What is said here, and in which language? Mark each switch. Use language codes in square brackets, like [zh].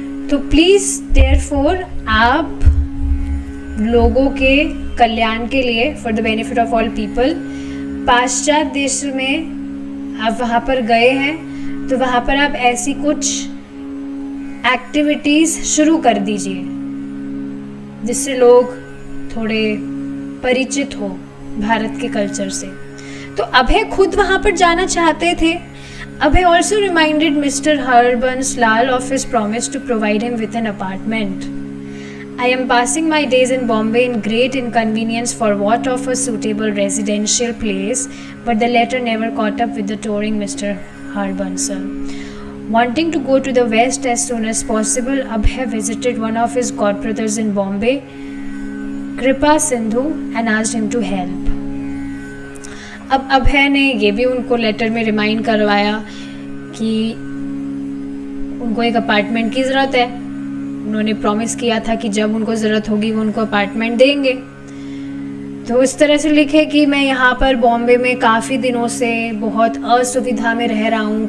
[hi] तो please therefore आप लोगों के कल्याण के लिए, [en] for the benefit of all people, [hi] पाश्चात्य देश में आप वहाँ पर गए हैं तो वहाँ पर आप ऐसी कुछ एक्टिविटीज़ शुरू कर दीजिए जिससे लोग थोड़े परिचित हो भारत के कल्चर से। तो अभय खुद वहाँ पर जाना चाहते थे। [en] Abhay also reminded Mr Harbans Lal of his promise to provide him with an apartment. I am passing my days in Bombay in great inconvenience for want of a suitable residential place, but the letter never caught up with the touring Mr. Harbansal. Wanting to go to the west as soon as possible, Abhay visited one of his godbrothers in Bombay, Kripa Sindhu, and asked him to help. [hi] अब अभय ने ये भी उनको letter में remind करवाया कि उनको एक अपार्टमेंट की ज़रूरत है. उन्होंने प्रॉमिस किया था कि जब उनको ज़रूरत होगी वो उनको अपार्टमेंट देंगे. तो इस तरह से लिखे कि मैं यहाँ पर बॉम्बे में काफ़ी दिनों से बहुत असुविधा में रह रहा हूँ.